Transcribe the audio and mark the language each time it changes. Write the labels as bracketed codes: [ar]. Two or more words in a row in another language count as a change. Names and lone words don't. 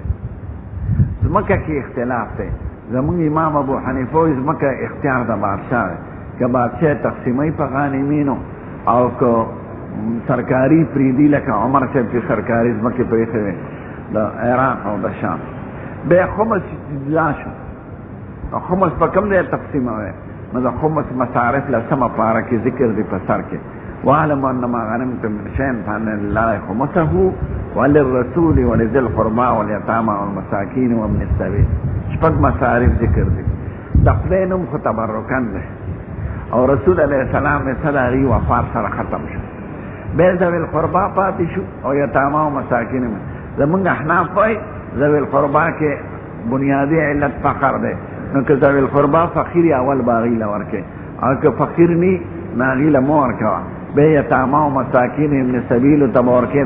[ps] ځمکه کې اختلاف دی، زمونږ امام ابو حنیفه وایي ځمکه اختیار د بادشاه دی، که بادشاه تقسیموي په غانمینو او که سرکاری پریدي لکه عمر صاحب چې سرکاري ځمکې پرېښې وې د عراق او د شام بیا خمس جدا شو. خمس په کوم ځای تقسیموي نو د خمس مصارف لسمه پاره کې ذکر دی په سر کې [ar] واعلم انما غنمتم من شيء فان لله خمسه وللرسول ولذي القربى واليتامى والمساكين وابن السبيل. [ps] شپږ مصارف ذکر دي، د خدای نوم خو تبرکن دی او رسول [ar] علیه السلام [ps] یې صداري وفات سره ختم شو، بیا ذوی القربا پاتې شو او یتاما او مساکین. زمونږ احناف وایي ذوی القربا کې بنیادی علت فقر دی، نو که ذوی القربا فقیر اول به هغې له ورکوې او که فقیر نی نو هغې له مه ورکوه، بیا یتاما او مساکین ابن سبیلو ته به ورکوې.